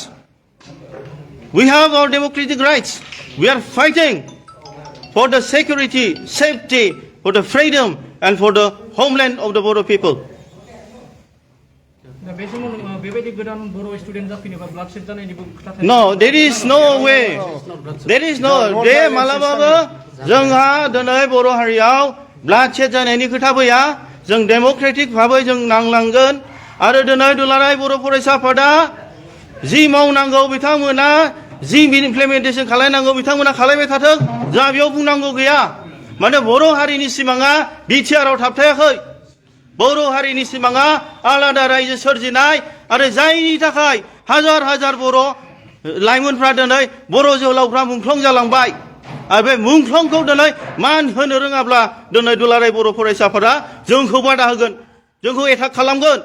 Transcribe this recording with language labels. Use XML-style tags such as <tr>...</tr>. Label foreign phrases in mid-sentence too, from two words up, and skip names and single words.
<en>We have our democratic rights. We are fighting for the security, safety, for the freedom and for the homeland of the Bodo people. No, there is no way. There is no.</en> <brx>They मालाबाबो जोंहा दिनै बर' हारियाव bloodshed जानायनि खोथा फैया जों डेम'क्रेटिक भाबै जों नांलांगोन आरो दिनै दुलाराय बर' फरायसा आफादा जि मावनांगौ बिथांमोना जि इमप्लिमेन्टेसन खालामनांगौ बिथांमोना खालामबाय थाथों जोंहा बेयाव बुंनांगौ गैया माने बर' हारिनि सिमाङा बिटिआरआव थाबथायाखै बर' हारिनि सिमाङा आलादा रायजो सोरजिनाय आरो जायनि थाखाय हाजार हाजार बर' लाइमोनफ्रा दिनै बर' जोहोलावफ्रा मुंख्लं जालांबाय आरो बे मुंख्लंखौ दिनै मान होनो रोङाब्ला दिनै दुलाराय बर' फरायसाफोरा जोंखौ बादा होगोन जोंखौ एटाक खालामगोन</brx>